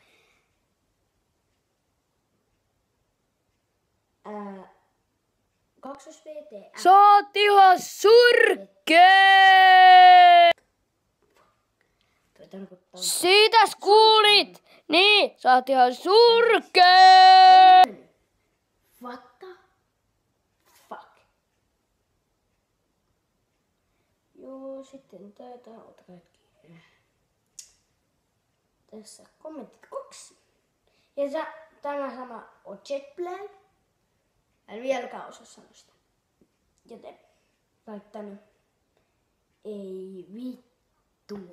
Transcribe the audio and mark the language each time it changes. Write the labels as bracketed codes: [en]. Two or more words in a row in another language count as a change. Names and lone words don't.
[fi] VT. Sä oot ihan surkee! Siitäs kuulit! Niin, sä oot ihan surkee! [en] What the fuck? [fi] Joo, sitten taitaa ota kaikki. Tässä kommentit 2. Ja tämä sama on Jetblag. En vieläkään osaa sanoa sitä. Joten laittanut ei vittua.